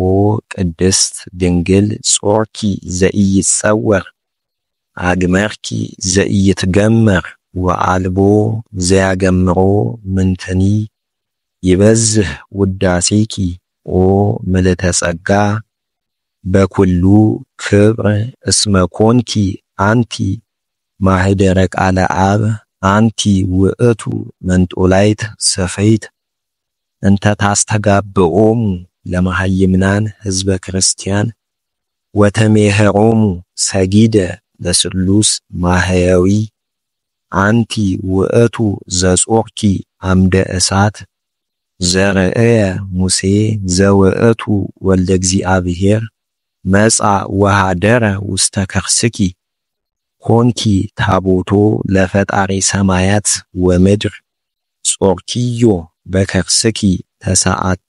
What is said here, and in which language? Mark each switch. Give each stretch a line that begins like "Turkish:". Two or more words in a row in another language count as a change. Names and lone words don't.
Geez: ቅድስት ድንግል ጾርኪ ዘኢይጸወር አግመርኪ ዘኢይትገመር ወአልቦ ዘያገምሮ ምንተኒ ይበዝህ ውዳሴኪ ኦ ምልዕተ ጸጋ በኩሉ ክብር እስመ ኮንኪ አንቲ ማህደረ ቃለ አብ አንቲ ውእቱ መንጦላይት ሰፈይት እንተ ታስተጋብኦሙ ለመሃይምናን ህዝበ ክርስቲያን ወተሜህሮሙ ሰጊደ ለስሉስ ማህያዊ አንቲ ውእቱ ዘጾርኪ አምደ እሳት ዘርአየ ሙሴ ዘውእቱ ወልደ እግዚአብሔር መጻ ወሃደረ ውስተ ከርስኪ ኮንኪ ታቦቶ ለፈጣሪ ሰማያት ወምድር ጾርኪዮ በከርስኪ ተሰዓተ